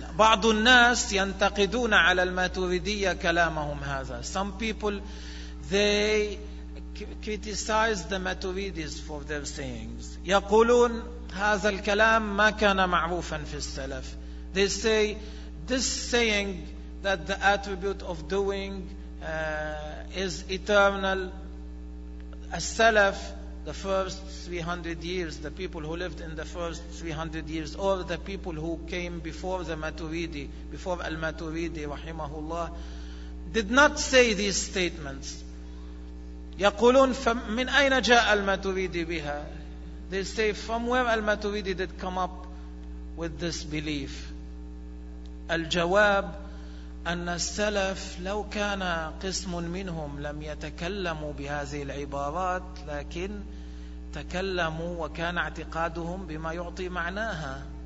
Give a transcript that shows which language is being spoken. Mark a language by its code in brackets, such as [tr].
[ar] هلا بعض الناس ينتقدون على الماتريدية كلامهم هذا. [en] Some people they criticize the Maturidis for their sayings. [ar] يقولون هذا الكلام ما كان معروفا في السلف. [en] They say this saying that the attribute of doing is eternal. As-salaf, the first 300 years, the people who lived in the first 300 years, or the people who came before the Maturidi, before Al-Maturidi, rahimahullah, did not say these statements. [ar] يقولون فمن أين جاء الماتريدي بها. [en] They say from where Al-Maturidi did come up with this belief. [ar] الجواب أن السلف لو كان قسم منهم لم يتكلموا بهذه العبارات، لكن تكلموا وكان اعتقادهم بما يعطي معناها.